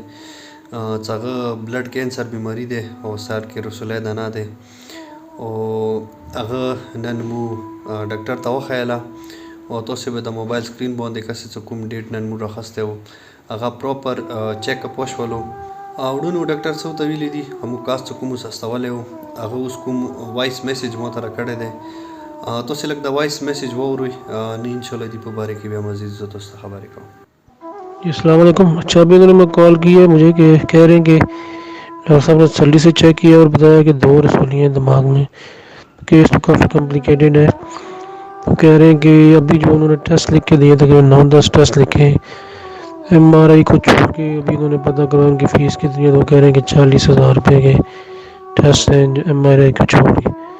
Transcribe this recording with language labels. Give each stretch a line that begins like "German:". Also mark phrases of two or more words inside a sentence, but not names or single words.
Pashto: څنګه
English: blood cancer
Pashto: بیماری دی او سر کې رسوله دانه دی او هغه نن مو ډاکټر ته وخیاله او تاسو به د موبایل سکرین باندې کسې څه کوم ډیټ نن موږ راخسته و هغه
English: proper check up
Pashto: وشولو وروڼو ډاکټر څه ته ویلي دي همو کاس څه کوم سستولی و هغه اوس کوم
English: voice message
Pashto: ما ته راکړی دی تاسو لږ د
English: voice message
Pashto: واورئ نه انشاءالله دې په باره کې بیا مزید زه تاسو ته خبرې کوم
Arabic: السلام علیکم।
Urdu: اچھا ابھی انہوں نے کال کی ہے مجھے کہ کہہ رہے ہیں کہ ڈاکٹر صاحب نے جلدی سے چیک کیا اور بتایا کہ 2 رسولیاں دماغ میں، کیس تو کافی کمپلیکیٹڈ ہے. تو کہہ رہے ہیں کہ ابھی جو انہوں نے ٹیسٹ لکھ کے دیے تقریباً 9-10 ٹیسٹ لکھے، MRI کو چھوڑ کے ابھی انہوں نے پتا کرا ان کی فیس کتنی ہے، تو کہہ رہے ہیں کہ 40,000 روپے کے ٹیسٹ ہیں MRI کو چھوڑ کے.